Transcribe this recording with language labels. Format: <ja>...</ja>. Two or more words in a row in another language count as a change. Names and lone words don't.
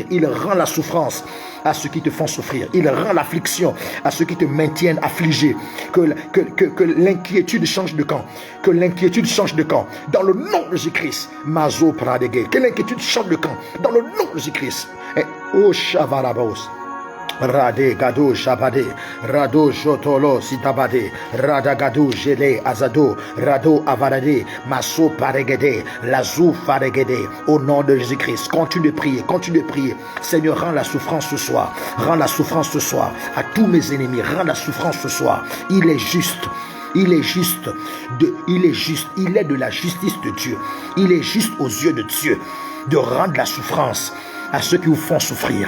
<fr>Il rend la souffrance à ceux qui te font souffrir. Il rend l'affliction à ceux qui te maintiennent affligé. Que l'inquiétude change de camp. Que l'inquiétude change de camp. Dans le nom de Jésus-Christ. Mazo paradege. Que l'inquiétude change de camp. Dans le nom de Jésus-Christ. Oh Shavarabos. Rade Gado Shabade, Rado Jotolo Sitabade, Rada Gado Gele Azado, Rado Avarade, Maso Paregede, Lazou Faregede, au nom de Jésus-Christ. Continue de prier, continue de prier. Seigneur, rends la souffrance ce soir, rends la souffrance ce soir à tous mes ennemis, rends la souffrance ce soir. Il est juste. Il est juste, il est de la justice de Dieu. Il est juste aux yeux de Dieu de rendre la souffrance à ceux qui vous font souffrir.</fr>